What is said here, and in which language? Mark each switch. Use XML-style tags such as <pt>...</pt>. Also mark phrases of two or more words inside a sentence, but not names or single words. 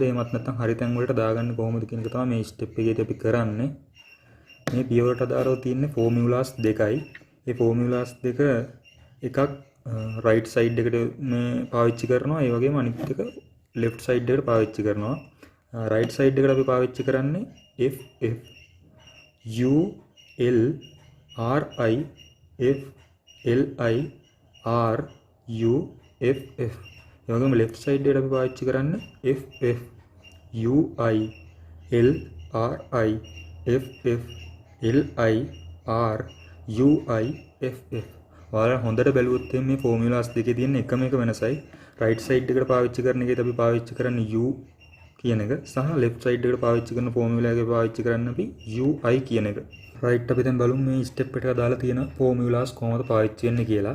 <si>එහෙමත් නැත්නම් හරි තැන් වලට දාගන්න කොහොමද කියන එක තමයි මේ step එකේදී අපි කරන්නේ. මේ පියවරට අදාළව තියෙන formulas දෙකයි. ඒ formulas දෙක එකක් right side එකට මේ පාවිච්චි කරනවා. ඒ වගේම අනිත් එක</si> <en>left side</en> <si>එකට පාවිච්චි කරනවා.</si> <en>right side</en> <si>එකට අපි පාවිච්චි කරන්නේ</si> <en>F F U L R I F L I R U F F.</en> <si>ඒ වගේම</si> <en>left side</en> <si>එකට අපි පාවිච්චි කරන්නේ</si> <en>F F U I L R I F F L I R U I F F.</en> <si>ඔයාලා හොඳට බැලුවොත් මේ ෆෝමියුලාස් දෙකේ තියෙන එකම එක වෙනසයි</si> <en>right side</en> <si>එකට පාවිච්චි කරන එකේදී අපි පාවිච්චි කරන්නේ U කියන එක සහ</si> <en>left side</en> <si>එකට පාවිච්චි කරන ෆෝමියුලා එකේ පාවිච්චි කරන්නේ අපි UI කියන එක. right අපි දැන් බලමු මේ step එකට දාලා තියෙන ෆෝමියුලාස් කොහොමද පාවිච්චි වෙන්නේ කියලා.</si>